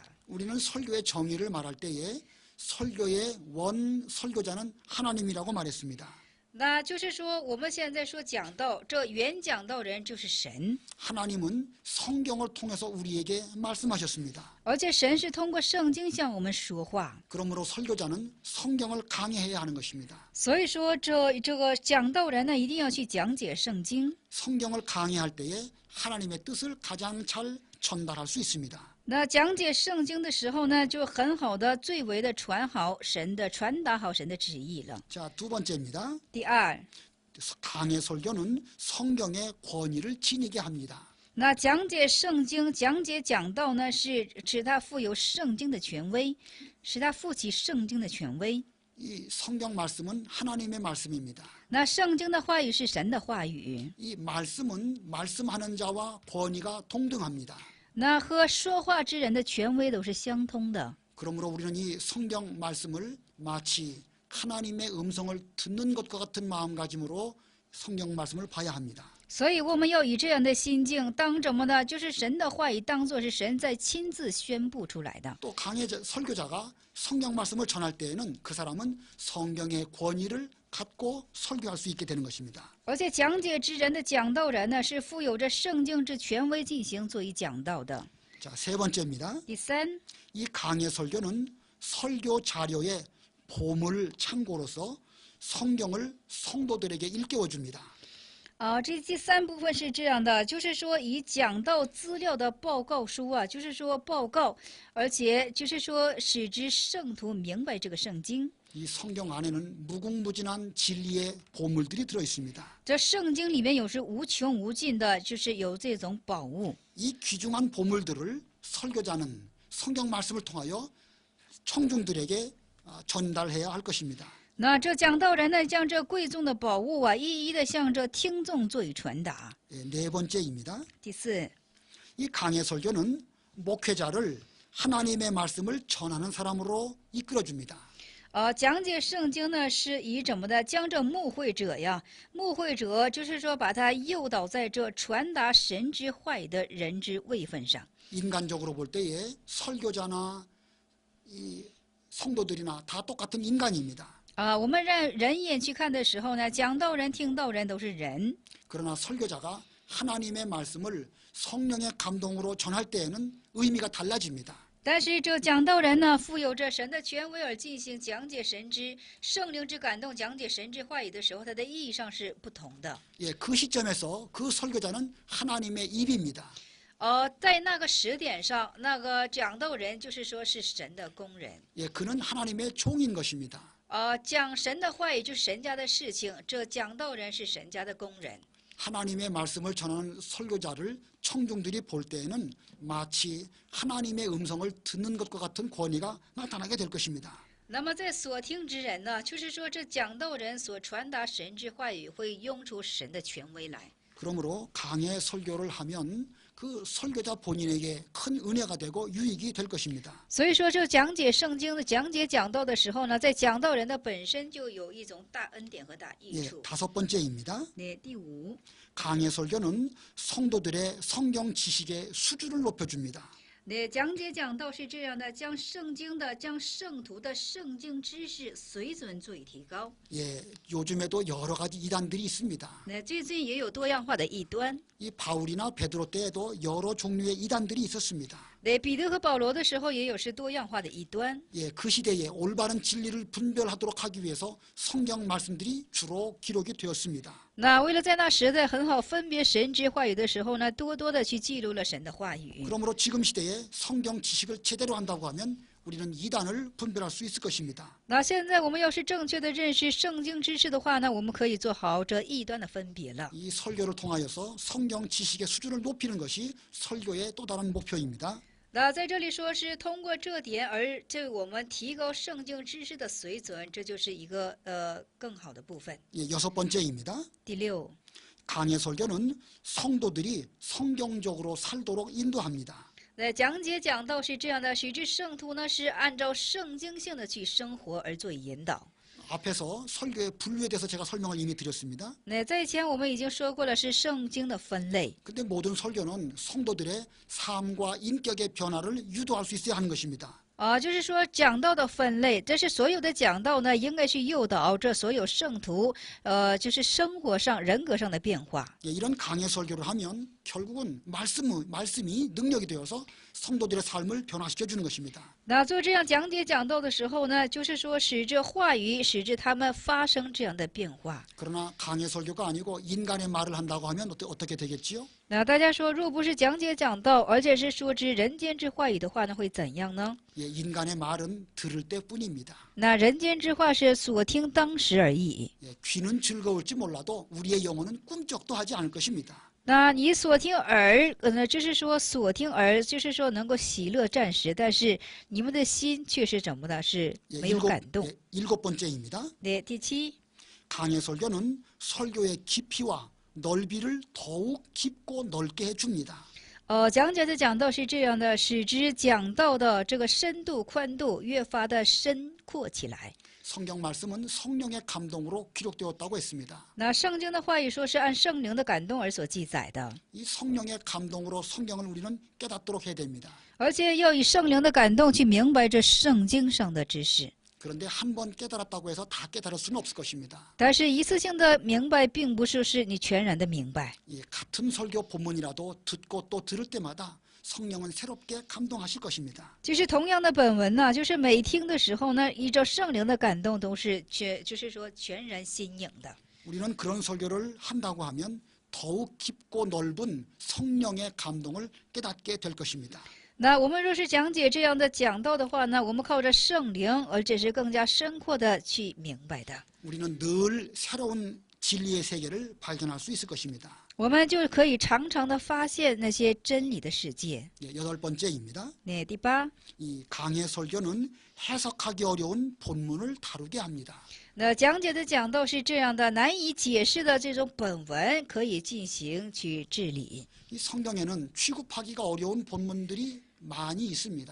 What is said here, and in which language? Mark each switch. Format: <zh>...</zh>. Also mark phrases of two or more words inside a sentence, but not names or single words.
<ko>우리는 설교의 정의를 말할 때에 설교의 원 설교자는 하나님이라고 말했습니다.</ko> <zh>那就是说，我们现在说讲道，这原讲道人就是神，</zh> <ko>하나님은 성경을 통해서 우리에게 말씀하셨습니다.</ko> <zh>而且神是通过圣经向我们说话。</zh> <ko>그러므로 설교자는 성경을 강해해야 하는 것입니다.</ko> <zh>所以说，这个讲道人呢，一定要去讲解圣经。</zh> <ko>성경을 강해할 때에 하나님의 뜻을 가장 잘 전달할 수 있습니다.</ko> <zh>那讲解圣经的时候呢，就很好的、最为的传达好神的旨意了。</zh> <ko>자, 두 번째입니다.</ko> <zh>第二，</zh> <ko>강의 설교는 성경의 권위를 지니게 합니다.</ko> <zh>那讲解圣经、讲解讲道呢，是使他富有圣经的权威，使他负起圣经的权威。</zh> <ko>이 성경 말씀은 하나님의 말씀입니다.</ko> <zh>那圣经的话语是神的话语，</zh> <ko>이 말씀은 말씀하는 자와 권위가 동등합니다.</ko> <zh>那和说话之人的权威都是相通的。</zh> <ko>그러므로 우리는 이 성경 말씀을 마치 하나님의 음성을 듣는 것과 같은 마음가짐으로 성경 말씀을 봐야 합니다.</ko> <zh>所以我们要以这样的心境，当怎么呢？就是神的话语当作是神在亲自宣布出来的。</zh> <ko>또 설교자가 성경 말씀을 전할 때에는 그 사람은 성경의 권위를 갖고 설교할 수 있게 되는 것입니다.</ko> <zh>而且讲解之人的讲道人呢，是负有着圣经之权威进行作为讲道的。</zh> <ko>자, 세 번째입니다.</ko> <zh>第三，</zh> <ko>이 강의 설교는 설교 자료의 보물 창고로서 성경을 성도들에게 일깨워 줍니다.</ko> <zh>这第三部分是这样的，就是说以讲道资料的报告书啊，就是说报告，而且就是说使之圣徒明白这个圣经。</zh> <ko>이 성경 안에는 무궁무진한 진리의 보물들이 들어 있습니다.</ko> <zh>这圣经里面有是无穷无尽的，就是有这种宝物。</zh> <ko>이 귀중한 보물들을 설교자는 성경 말씀을 통하여 청중들에게 전달해야 할 것입니다.</ko> <zh>那这讲道人呢，将这贵重的宝物啊，一一的向这听众做以传达。</zh> <ko>네 번째입니다.</ko> <zh>第四，</zh> <ko>이 강의 설교는 목회자를 하나님의 말씀을 전하는 사람으로 이끌어줍니다.</ko> <zh>讲解圣经呢，是以怎么的将这牧会者呀，牧会者就是说把他诱导在这传达神之话语的人之位分上。</zh> <ko>인간적으로 볼 때에 설교자나 이 성도들이나 다 똑같은 인간입니다.</ko> <zh>我们人眼去看的时候呢，讲道人、听道人都是人。</zh> <ko>그러나 설교자가 하나님의 말씀을 성령의 감동으로 전할 때에는 의미가 달라집니다.</ko> <zh>但是这讲道人呢，负有着神的权威而进行讲解神之圣灵之感动、讲解神之话语的时候，它的意义上是不同的。</zh> <ko>예, 그 시점에서 그 설교자는 하나님의 입입니다.</ko> <zh>在那个时点上，那个讲道人就是说是神的工人。</zh> <ko>예, 그는 하나님의 종인 것입니다.</ko> <zh>讲神的话语就是神家的事情，这讲道人是神家的工人。</zh> <ko>하나님의 말씀을 전하는 설교자를 청중들이 볼 때에는 마치 하나님의 음성을 듣는 것과 같은 권위가 나타나게 될 것입니다.</ko> <zh>那么在所听之人呢，就是说这讲道人所传达神之话语会用出神的权威来。</zh> <ko>그러므로 강해 설교를 하면 그 설교자 본인에게 큰 은혜가 되고 유익이 될 것입니다.</ko> <zh>所以说，这讲解圣经的、讲解讲道的时候呢，在讲道人的本身就有一种大恩典和大益 예, 处。</zh> <ko>다섯 번째입니다.</ko> <zh>那第五，</zh> <ko>강해 설교는 성도들의 성경 지식의 수준을 높여줍니다.</ko> <zh>那讲解讲道是这样的，将圣经的、将圣徒的圣经知识水准做以提高。</zh> <ko>예, 요즘에도 여러 가지 이단들이 있습니다.</ko> <zh>那最近也有多样化的异端。</zh> <ko>이 바울이나 베드로 때에도 여러 종류의 이단들이 있었습니다.</ko> <zh>那彼得和保罗的时候，也有是多样化的异端。</zh> <ko>예, 그 시대에 올바른 진리를 분별하도록 하기 위해서 성경 말씀들이 주로 기록이 되었습니다.</ko> <zh>那为了在那时代很好分别神之话语的时候呢，多多的去记录了神的话语。</zh> <ko>그러므로 지금 시대에 성경 지식을 제대로 한다고 하면 우리는 이단을 분별할 수 있을 것입니다.</ko> <zh>那现在我们要是正确的认识圣经知识的话呢，我们可以做好这异端的分别了。</zh> <ko>이 설교를 통하여서 성경 지식의 수준을 높이는 것이 설교의 또 다른 목표입니다.</ko> <zh>那在这里说是通过这点而这我们提高圣经知识的水准，这就是一个更好的部分。</zh> <ko>예, 여섯 번째입니다.</ko> <zh>第六，</zh> <ko>강해 설교는 성도들이 성경적으로 살도록 인도합니다.</ko> <zh>那讲解讲道是这样的，使之圣徒呢是按照圣经性的去生活而做引导。</zh> <ko>앞에서 설교의 분류에 대해서 제가 설명을 이미 드렸습니다.</ko> <zh>那在前我们已经说过了，是圣经的分类。</zh> <ko>근데 모든 설교는 성도들의 삶과 인격의 변화를 유도할 수 있어야 하는 것입니다.</ko> <zh>就是说讲道的分类，这是所有的讲道呢，应该去诱导这所有圣徒，就是生活上、人格上的变化。</zh> <ko>예, 이런 강해 설교를 하면 결국은 말씀이 능력이 되어서 성도들의 삶을 변화시켜 주는 것입니다.</ko> <zh>那做这样讲解讲道的时候呢，就是说使这话语，使之他们发生这样的变化。</zh> <ko>그러나 강해 설교가 아니고 인간의 말을 한다고 하면 어떻게 되겠지요?</ko> <zh>那大家说，若不是讲解讲道，而且是说之人间之话语的话呢，会怎样呢？</zh> <ko>예, 인간의 말은 들을 때뿐입니다.</ko> <zh>那人间之话是所听当时而已。</zh> <ko>예, 귀는 즐거울지 몰라도 우리의 영혼은 꿈쩍도 하지 않을 것입니다.</ko> <zh>那你所听耳，就是说所听耳，就是说能够喜乐暂时，但是你们的心却是怎么的？是 예, 没有感动。</zh> <ko>일곱 번째입니다.</ko> <zh>对，第七，</zh> <ko>강해 설교는 설교의 깊이와 넓이를 더욱 깊고 넓게 해줍니다.</ko> <zh>讲解的讲道是这样的，使之讲道的这个深度、宽度越发的深阔起来。</zh> <ko>성경 말씀은 성령의 감동으로 기록되었다고 했습니다.</ko> <zh>那圣经的话语说是按圣灵的感动而所记载的，</zh> <ko>이 성령의 감동으로 성경을 우리는 깨닫도록 해야 됩니다.</ko> <zh>而且要以圣灵的感动去明白这圣经上的知识。</zh> <ko>그런데 한 번 깨달았다고 해서 다 깨달을 수는 없을 것입니다.</ko> <zh>但是一次性的明白，并不是你全然的明白。</zh> <ko>예, 같은 설교 본문이라도 듣고 또 들을 때마다 성령은 새롭게 감동하실 것입니다.</ko> <zh>就是同样的本文呢，就是每听的时候呢，依照圣灵的感动，都是就是说全然新颖的。</zh> <ko>우리는 그런 설교를 한다고 하면 더욱 깊고 넓은 성령의 감동을 깨닫게 될 것입니다.</ko> <zh>那我们若是讲解这样的讲道的话呢，我们靠着圣灵，而且是更加深阔的去明白的。</zh> <ko>우리는 늘 새로운 진리의 세계를 발견할 수 있을 것입니다.</ko> <zh>我们就可以常常的发现那些真理的世界。</zh> <ko>예, 여덟 번째입니다.</ko> <zh>那第八，</zh> <ko>이 강해 설교는 해석하기 어려운 본문을 다루게 합니다.</ko> <zh>那讲解的讲道是这样的，难以解释的这种本文可以进行去治理。</zh> <ko>이 성경에는 취급하기가 어려운 본문들이 많이 있습니다.</ko>